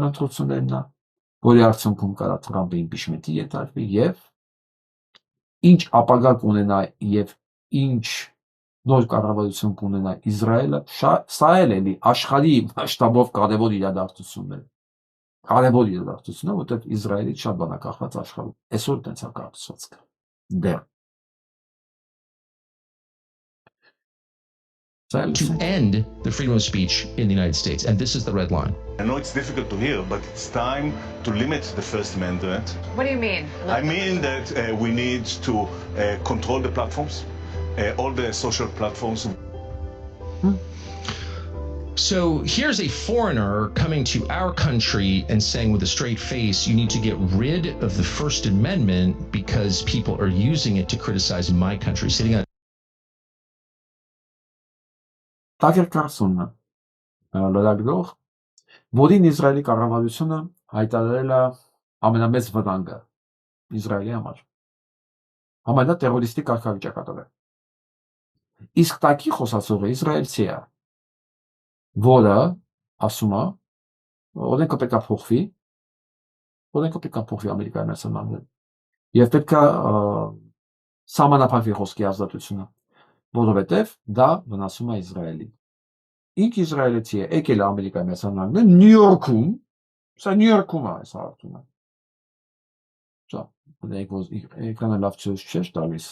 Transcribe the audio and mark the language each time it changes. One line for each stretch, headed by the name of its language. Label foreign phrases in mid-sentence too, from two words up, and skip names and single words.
Armenian: ընտրություններն է, որի արդյունքում կարա Թրամփը իմպիչմենտի ենթարկվի եւ ինչ ապագա կունենա եւ ինչ նոր կառավարություն կունենա Իսրայելը, սա էլի աշխարհի մասշտաբով կարևոր իրադարձություններ։ Կարևոր իրադարձություն է, որտեղ Իսրայելից շատ բան է կախված աշխարհում։ Այսօր տենց է կառուցված։ Դեռ
English: to end the freedom of speech in the United States. And this is the red line. I know it's difficult to hear, but it's time to limit the First Amendment. What do you mean? I mean that we need to control the platforms, all the social platforms. So here's a foreigner coming to our country and saying with a straight face, you need to get rid of the First Amendment because people are using it to criticize my country. Sitting on
Armenian: Տակեր Կարսոնն լրագրող, որին Իսրայելի կառավարությունը հայտարարել է ամենամեծ վտանգը Իսրայելի համար։ Ամենատերորիստիկ կարգավիճակը տվել։ Իսկ տակի խոսացողը իսրայելցի է, որը ասում է, օրենքը պետք է փոխվի, Ամերիկայի Միացյալ Նահանգներում, եւ պետք է սահմանափակվի խոսքի ազատությունը, որովհետեւ դա վնասում է Իսրայելին։ Ինք իսրայելցի է, եկել է Ամերիկայի Միացյալ Նահանգներ, Նյու Յորքում է այս հարցումը։ Սա, էկրանը լավ չէ տալիս։